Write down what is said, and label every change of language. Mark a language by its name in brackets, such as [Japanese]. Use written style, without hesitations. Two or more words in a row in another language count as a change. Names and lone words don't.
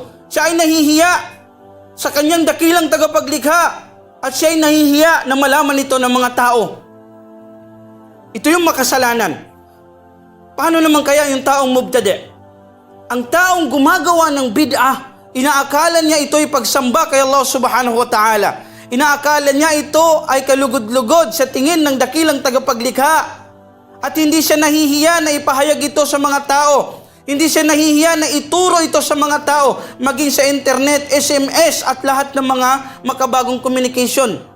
[Filipino] Siya ay nahihiya sa kanyang dakilang tagapaglikha. At siya ay nahihiya na malaman ito ng mga tao. Ito yung makasalanan. Paano naman kaya yung taong mubtadi'? Ang taong gumagawa ng bid'ah, inaakala niya ito'y pagsamba kay Allah [Arabic] سبحانه وتعالى. [Filipino] Inaakala niya ito ay kalugod-lugod sa tingin ng dakilang tagapaglikha. At hindi siya nahihiya na ipahayag ito sa mga tao. Hindi siya nahihiya na ituro ito sa mga tao, maging sa internet, SMS at lahat ng mga makabagong communication.